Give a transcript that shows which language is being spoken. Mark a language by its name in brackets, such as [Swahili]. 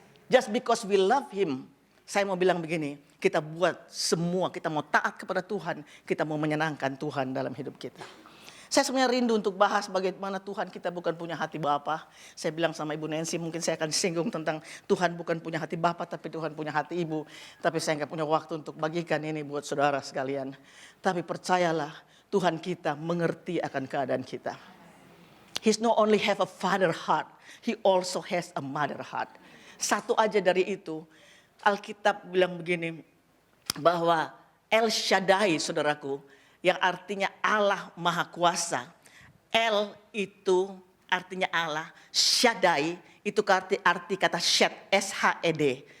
[English] Just because we love Him. [Indonesian] Saya mau bilang begini, kita buat semua, kita mau taat kepada Tuhan, kita mau menyenangkan Tuhan dalam hidup kita. Saya sebenarnya rindu untuk bahas bagaimana Tuhan kita bukan punya hati Bapa. Saya bilang sama Ibu Nancy, mungkin saya akan singgung tentang Tuhan bukan punya hati Bapa, tapi Tuhan punya hati Ibu. Tapi saya nggak punya waktu untuk bagikan ini buat saudara sekalian. Tapi percayalah, Tuhan kita mengerti akan keadaan kita. [English] He's not only have a father heart, He also has a mother heart. [Indonesian] Satu aja dari itu, Alkitab bilang begini, bahwa El Shaddai saudaraku, yang artinya Allah Maha Kuasa. El itu artinya Allah, Shaddai itu arti kata shed, S-H-E-D.